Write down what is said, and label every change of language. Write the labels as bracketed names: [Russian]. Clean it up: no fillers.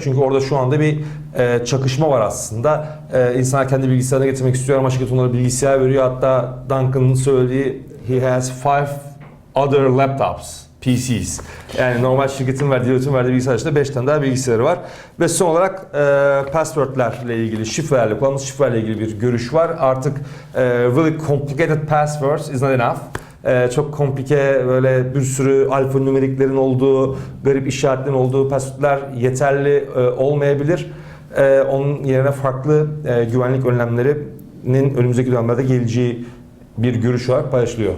[Turkish] Çünkü orada şu anda bir çakışma var aslında. İnsanlar kendi bilgisayarına getirmek istiyor ama şirket onlara bilgisayar veriyor. Hatta Duncan'ın söylediği [English] he has 5 other laptops, PCs. [Turkish] Yani normal şirketin verdiği, Deloitte'in verdiği bilgisayar dışında 5 tane daha bilgisayarı var. Ve son olarak password'lerle ilgili, şifrelerle, kullanılan şifrelerle ilgili bir görüş var. [English] Artık really complicated passwords is not enough. [Turkish] Çok komplike, böyle bir sürü alfanümeriklerin olduğu, garip işaretlerin olduğu password'ler yeterli olmayabilir. Onun yerine farklı güvenlik önlemlerinin önümüzdeki dönemlerde geleceği bir görüş var, paylaşılıyor.